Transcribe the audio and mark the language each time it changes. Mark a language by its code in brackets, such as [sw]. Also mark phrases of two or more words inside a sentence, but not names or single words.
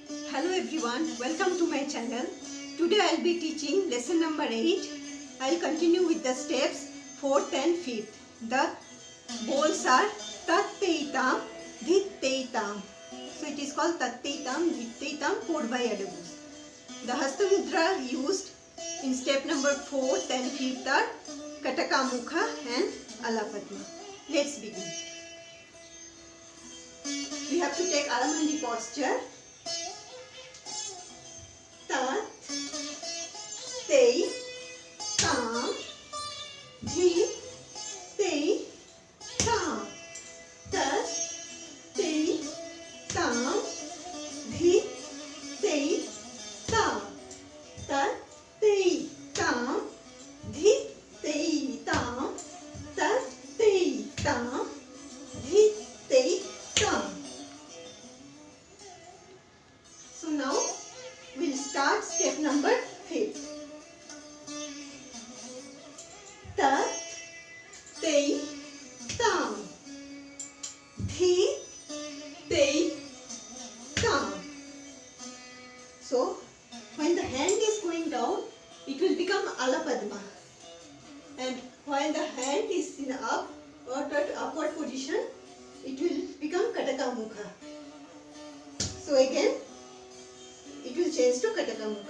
[en] Hello everyone, welcome to my channel. Today I will be teaching lesson number 8. I will continue with the steps 4th and 5th. The bowls are tat-te-tam, dhit-te-tam. So it is called tat-te-tam, dhit-te-tam, poured by adobus. The Hasta Mudra used in step number 4th and 5th are Kataka Mukha and Alapadma. Let's begin. We have to take Alamandi posture. Tat, te, tam, dhi, te, tam. Tat, te, tam, dhi, te, tam. Tat, te, tam, dhi, te, tam. Tat, te, tam, dhi, te, tam. So now we'll start step number 5. Tat, te, tam. Dhi, te, tam. So when the hand is going down, it will become Alapadma. And while the hand is in upward position, it will become Kataka Mukha. So again, it will change to Kataka Mukha.